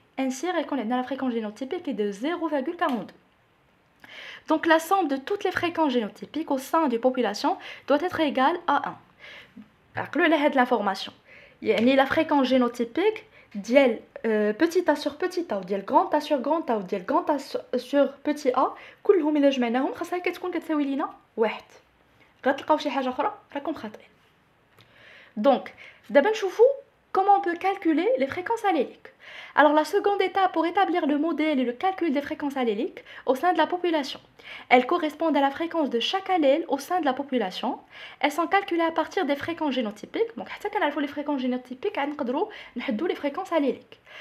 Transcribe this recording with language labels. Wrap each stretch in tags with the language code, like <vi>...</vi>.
<fr>Ainsi, la fréquence génotypique est de 0,42. Donc, la somme de toutes les fréquences génotypiques au sein d'une population doit être égale à 1. Alors, l'information. La fréquence génotypique ديال petit a sur petit a وديال grand a sur grand a وديال grand a sur petit a كلهم الا جمعناهم خاصها كتكون كتساوي لينا 1.</fr> <ar>غتلقاو شي حاجه اخرى راكم خاطئين.</ar> <fr>دونك دابا نشوفوا comment on peut calculer les fréquences alléliques. Alors la seconde étape pour établir le modèle et le calcul des fréquences alléliques au sein de la population. Elles correspondent à la fréquence de chaque allèle au sein de la population. Elles sont calculées à partir des fréquences génotypiques. Donc حتى كنعرفوا les fréquences génotypiques نقدروا نحدوا les fréquences alléliques.</fr>